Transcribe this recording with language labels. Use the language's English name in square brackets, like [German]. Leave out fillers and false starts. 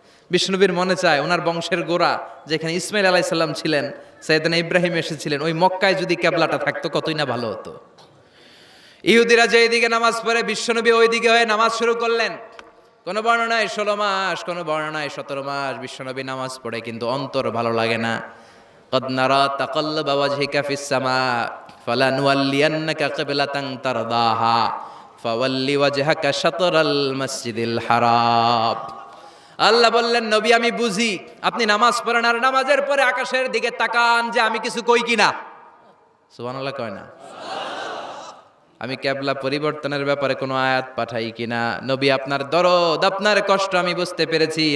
[Bangla] বিশ্বনবীর মনে চায় ওনার বংশের গোড়া যেখানে ইসমাইল আলাইহিস সালাম ছিলেন, সাইয়েদনা ইব্রাহিম এসেছিলেন, ওই মক্কায় যদি কেবলাটা থাকতো কতই না ভালো হতো। ইহুদিরা যেদিকে নামাজ পড়ে, বিশ্বনবী ওই দিকে হয়ে নামাজ শুরু করলেন। কোন বর্ণনায় 16 মাস, কোন বর্ণনায় 17 মাস বিশ্বনবী নামাজ পড়ে, কিন্তু অন্তর ভালো লাগে না। [Arabic] قد نرى تقلب وجهك في السماء فلنولينك قبلة ترضاها فول وجهك شطر المسجد الحرام। [Bangla] আল্লাহ বললেন, নবী আমি বুঝি আপনি নামাজ পড়েন, আর নামাজের পরে আকাশের দিকে তাকান যে আমি কিছু কই কিনা। সুবহানাল্লাহ কয় না? আমি কেবলা পরিবর্তনের ব্যাপারে কোনো আয়াত পাঠাই কিনা। নবী আপনার দরদ, আপনার কষ্ট আমি বুঝতে পেরেছি।